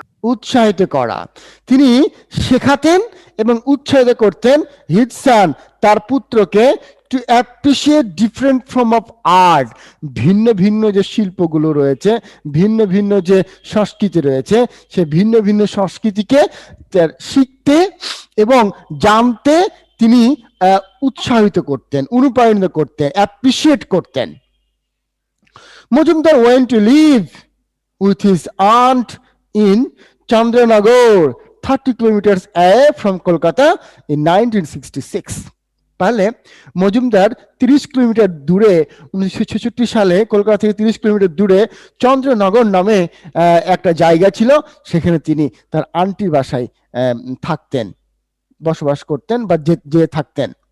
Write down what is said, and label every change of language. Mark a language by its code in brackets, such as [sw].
[bn] উৎসাহিত করা। তিনি শেখাতেন এবং উৎসাহিত করতেন [en] his son, [bn] তার পুত্রকে, [en] to appreciate different form of art, [bn] ভিন্ন ভিন্ন যে শিল্পগুলো রয়েছে, ভিন্ন ভিন্ন যে সংস্কৃতি রয়েছে, সে ভিন্ন ভিন্ন সংস্কৃতিকে শিখতে এবং জানতে তিনি উৎসাহিত করতেন, অনুপ্রাণিত করতেন, অ্যাপ্রিসিয়েট করতেন। [en] Majumdar went to live with his aunt in Chandranagar, 30 kilometers away from Kolkata in 1966. [bn] তাহলে মজুমদার 30 কিলোমিটার দূরে 1966 সালে কলকাতা থেকে 30 কিলোমিটার দূরে চন্দ্রনগর নামে একটা জায়গা ছিল, সেখানে তিনি তার আন্টির বাসায় থাকতেন, বসবাস করতেন বা যে থাকতেন।